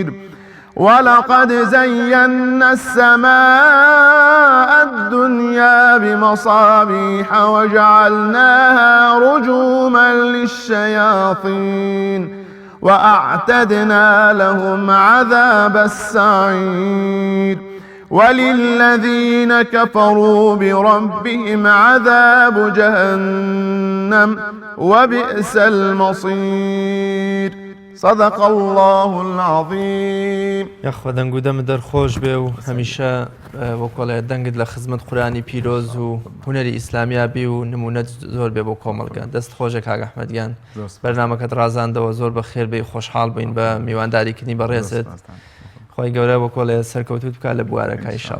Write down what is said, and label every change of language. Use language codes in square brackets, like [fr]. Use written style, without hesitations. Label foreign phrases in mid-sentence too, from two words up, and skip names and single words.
[ar] ولقد زينا السماء الدنيا بمصابيح وجعلناها رجوما للشياطين وأعتدنا لهم عذاب السعير. وللذين كفروا بربهم عذاب جهنم وبئس المصير. صدق الله العظيم. [ckb] یاخوا دەنگ و دەمە دەرخۆش بێ و هەمیشە وەکۆڵێ دەنگت لە خزمەت قورآنی پیرۆز و هونەری ئیسلامیا بی و نمونەت زۆر بێ بۆ کۆمەڵگە. دەست خۆشە کاک ئەحمەدیان، بەرنامەکەت ڕازاندەوە، زۆر بە خێر بێ خۆشحاڵ بووین بە میوانداریکردنی بەڕێزت. خۆی گەورە وەکۆڵێ سەرکەوتوت بکات لە بوارەکە ئینشاءڵڵا.